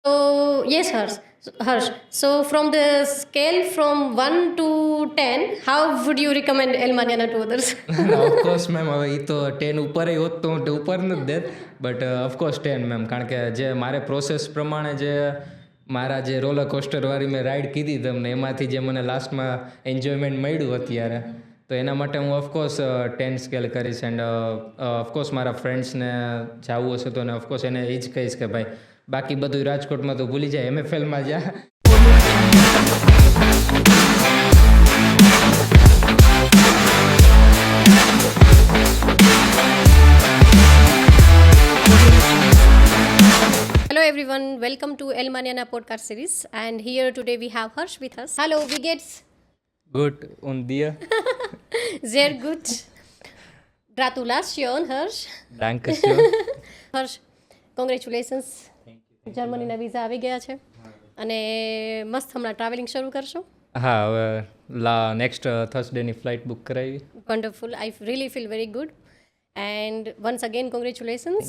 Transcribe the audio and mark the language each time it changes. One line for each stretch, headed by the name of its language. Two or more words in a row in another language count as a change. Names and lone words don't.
English: So, yes, Harsh. Harsh. So, from the scale from 1 to 10, how would you recommend El Mariana to others? of course ma'am
Gujarati: હવે એ તો 10 ઉપર હોત તો હું ઉપર નથી દેત
English: but of course 10 ma'am
Gujarati: કારણ કે જે મારે પ્રોસેસ પ્રમાણે જે મારા જે
English: roller coaster-વાળી
Gujarati: મેં રાઈડ કીધી તમને એમાંથી જે મને લાસ્ટમાં એન્જોયમેન્ટ મળ્યું અત્યારે તો એના માટે હું
English: of course 10 scale
Gujarati: કરીશ
English: and of course
Gujarati: મારા ફ્રેન્ડ્સને જવું હશે તો
English: of course
Gujarati: એને એ જ કહીશ કે ભાઈ બાકી બધું રાજકોટમાં તો ભૂલી જાય MFLમાં જા.
English: Hello everyone, welcome to El Mariana podcast series, and here today we have Harsh with us.
German: Hallo, wie geht's? Gut und dir. Sehr gut. Gratulation, Harsh. Danke schön.
Gujarati: હર્ષ, કોંગ્રેચ્યુલેશન્સ. જર્મનીના વિઝા આવી ગયા છે અને મસ્ત હમણાં ટ્રાવેલિંગ શરૂ કરશો. હા હવે
English: next Thursday-ની
Gujarati: ફ્લાઇટ બુક કરાવી. વન્ડરફુલ.
English: I really feel very good and once again congratulations.